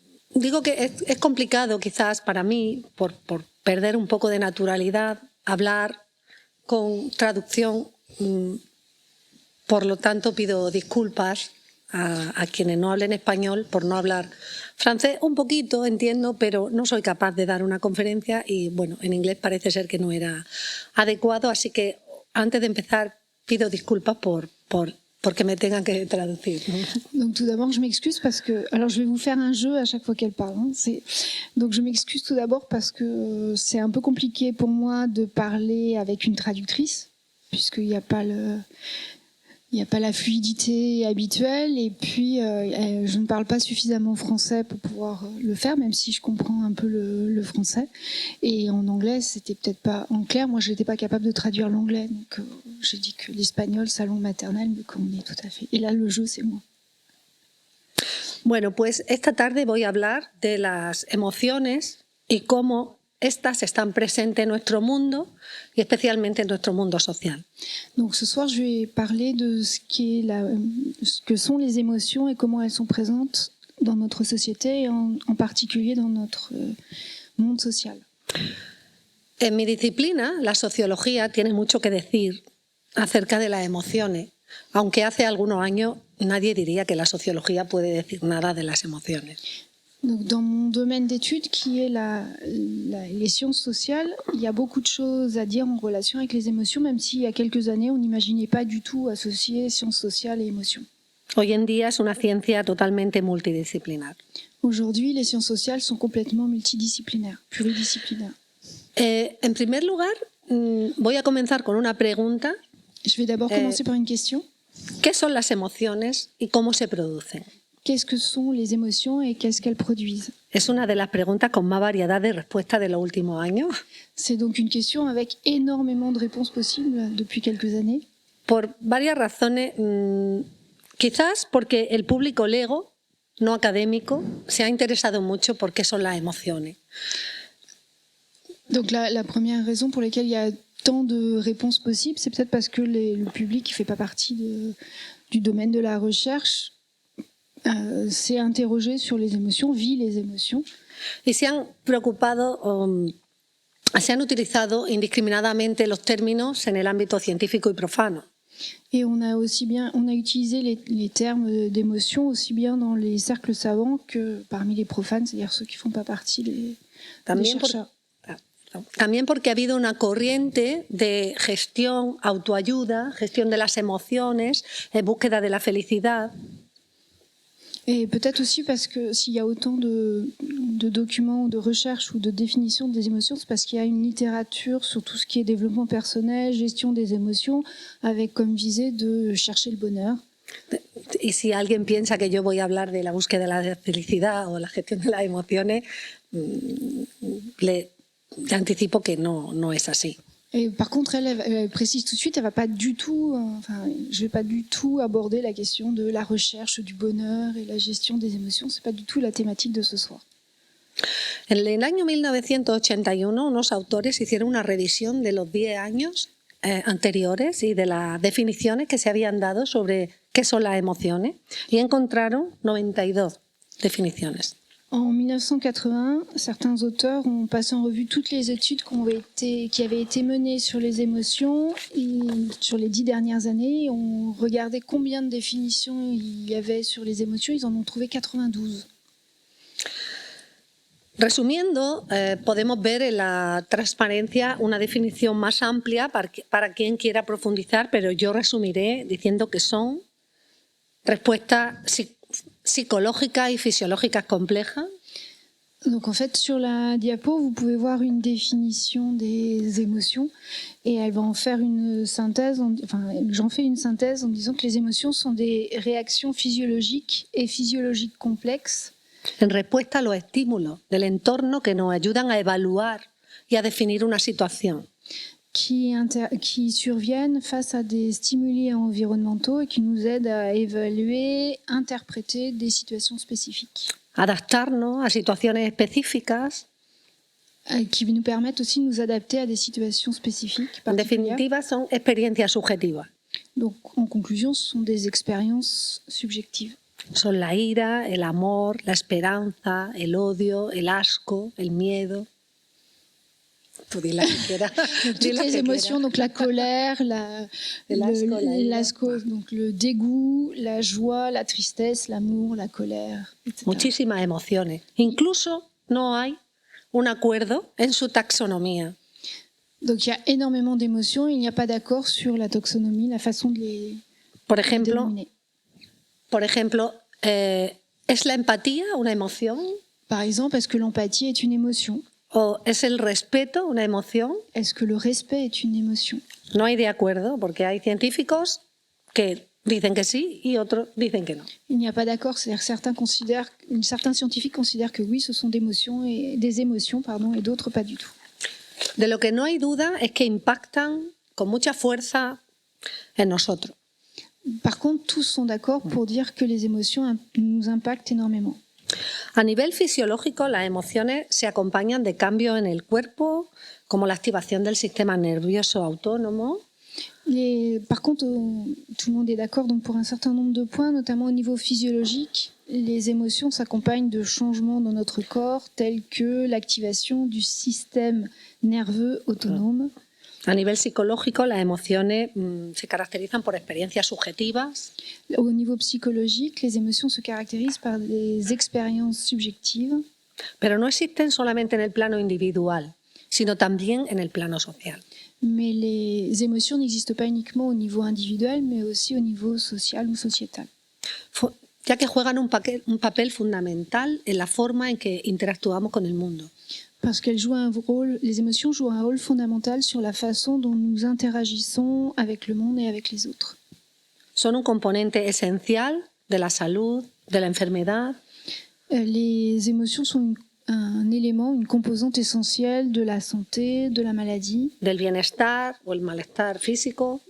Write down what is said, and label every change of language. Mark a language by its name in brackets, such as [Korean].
[Spanish] Digo que es complicado quizás para mí, por perder un poco de naturalidad, hablar con traducción, por lo tanto pido disculpas a quienes no hablen español por no hablar francés. Un poquito entiendo, pero no soy capaz de dar una conferencia y bueno, en inglés parece ser que no era adecuado, así que antes de empezar pido disculpas porque me tengan que traducir, ¿no? [French] Donc tout d'abord, je m'excuse parce que... Alors je vais vous faire un jeu à chaque fois qu'elle parle. Hein. Donc je m'excuse tout d'abord parce que c'est un peu compliqué pour moi de parler avec une traductrice, puisqu'il n'y a pas le... Il n'y a pas la fluidité habituelle et puis je ne parle pas suffisamment français pour pouvoir le faire, même si je comprends un peu le français. Et en anglais, c'était peut-être pas en clair. Moi, je n'étais pas capable de traduire l'anglais. Donc, j'ai dit que l'espagnol, sa langue maternelle, me convenait tout à fait. Et là, le jeu, c'est moi. [Spanish] Bueno, pues esta tarde voy a hablar de las emociones y cómo estas están presentes en nuestro mundo y especialmente en nuestro mundo social. [French] Donc ce soir, je vais parler de ce que sont les émotions et comment elles sont présentes dans notre société et en particulier dans notre monde social. [Spanish] En mi disciplina, la sociología, tiene mucho que decir acerca de las emociones, aunque hace algunos años nadie diría que la sociología puede decir nada de las emociones. [French] Donc, dans mon domaine d'études, qui est les sciences sociales, il y a beaucoup de choses à dire en relation avec les émotions, même s'il y a quelques années, on n'imaginait pas du tout associer sciences sociales et émotions. [Spanish] Hoy en día es una ciencia totalmente multidisciplinar. [French] Aujourd'hui, les sciences sociales sont complètement multidisciplinaires, pluridisciplinaires. [Spanish] En primer lugar, voy a comenzar con una pregunta. [French] Je vais d'abord commencer par une question. [Spanish] ¿Qué son las emociones y cómo se producen? [French] Qu'est-ce que sont les émotions et qu'est-ce qu'elles produisent? [Spanish] Es una de las preguntas con más variedad de respuestas de los últimos años. [French] C'est donc une question avec énormément de réponses possibles depuis quelques années. [Spanish] Por varias razones, quizás porque el público lego, no académico, se ha interesado mucho por qué son las emociones. [French] Donc la première raison pour laquelle il y a tant de réponses possibles, c'est peut-être parce que le public qui ne fait pas partie du domaine de la recherche s'est interrogé sur les émotions, vit les émotions. [Spanish] Y se han preocupado, se han utilizado indiscriminadamente los términos en el ámbito científico y profano. [French] Et on a utilisé les termes d'émotion aussi bien dans les cercles savants que parmi les profanes, c'est-à-dire ceux qui ne font pas partie des chercheurs. [Spanish] También porque ha habido una corriente de gestión, autoayuda, gestión de las emociones, búsqueda de la felicidad. [French] Et peut-être aussi parce que s'il y a autant de documents, de recherches ou de définitions des émotions, c'est parce qu'il y a une littérature sur tout ce qui est développement personnel, gestion des émotions, avec comme visée de chercher le bonheur. [Spanish] Y si alguien piensa que yo voy a hablar de la búsqueda de la felicidad o la gestión de las emociones, le anticipo que no es así. [French] Et par contre, elle précise tout de suite, elle va pas du tout, je vais pas du tout aborder la question de la recherche du bonheur et la gestion des émotions. C'est pas du tout la thématique de ce soir. [Spanish] En el año 1981, unos autores hicieron una revisión de los 10 años anteriores y de las definiciones que se habían dado sobre qué son las emociones y encontraron 92 definiciones. [French] En 1981, certains auteurs ont passé en revue toutes les études qui avaient été menées sur les émotions et sur les 10 dernières années. On regardait combien de définitions il y avait sur les émotions. Ils en ont trouvé 92. [Spanish] Resumiendo, podemos ver en la transparencia una definición más amplia para quien quiera profundizar, pero yo resumiré diciendo que son respuestas psicológicas y fisiológicas complejas. [French] Donc en fait, sur la diapo, vous pouvez voir une définition des émotions et elle va en faire une synthèse, j'en fais une synthèse en disant que les émotions sont des réactions physiologiques et physiologiques complexes [Spanish] en respuesta a los estímulos del entorno que nos ayudan a evaluar y a definir una situación. [French] qui surviennent face à des stimuli environnementaux et qui nous aident à évaluer, interpréter des situations spécifiques. [Spanish] Adaptarnos a situaciones específicas. [French] Qui nous permettent aussi de nous adapter à des situations spécifiques. [Spanish] En definitiva, son experiencias subjetivas. [French] Donc, en conclusion, ce sont des expériences subjectives. [Spanish] Son la ira, el amor, la esperanza, el odio, el asco, el miedo. Tú di la que quieras. [French] Toutes les émotions, donc la colère, l'asco, donc le dégoût, la joie, la tristesse, l'amour, la colère, etc. [Spanish] Muchísimas emociones. Incluso no hay un acuerdo en su taxonomía. [French] Donc il y a énormément d'émotions, il n'y a pas d'accord sur la taxonomie, la façon de les dénominer. [Spanish] Por ejemplo, ¿es la empatía una emoción? [French] Par exemple, est-ce que l'empathie est une émotion? [Spanish] ¿O es el respeto una emoción? [French] Est-ce que le respect est une émotion? [Spanish] No hay de acuerdo, porque hay científicos que dicen que sí y otros dicen que no. [French] Il n'y a pas d'accord, c'est-à-dire certains scientifiques considèrent que oui, ce sont des émotions, et d'autres pas du tout. [Spanish] De lo que no hay duda es que impactan con mucha fuerza en nosotros. [French] Par contre, tous sont d'accord pour dire que les émotions nous impactent énormément. [Spanish] A nivel fisiológico, las emociones se acompañan de cambios en el cuerpo, como la activación del sistema nervioso autónomo. [French] Par contre, tout le monde est d'accord donc pour un certain nombre de points, notamment au niveau physiologique, les émotions s'accompagnent de changements dans notre corps tels que l'activation du système nerveux autonome. [Spanish] A nivel psicológico, las emociones se caracterizan por experiencias subjetivas. [French] Au niveau psychologique, les émotions se caractérisent par des expériences subjectives. [Spanish] Pero no existen solamente en el plano individual, sino también en el plano social. [French] Mais les émotions n'existent pas uniquement au niveau individuel, mais aussi au niveau social ou sociétal. [Spanish] Ya que juegan un papel fundamental en la forma en que interactuamos con el mundo. [French] Parce les émotions jouent un rôle fondamental sur la façon dont nous interagissons avec le monde et avec les autres. [Spanish] Son un componente esencial de la salud, de la enfermedad. [French] Les émotions sont un élément, une composante essentielle de la santé, de la maladie, [Spanish] del bienestar o el malestar físico.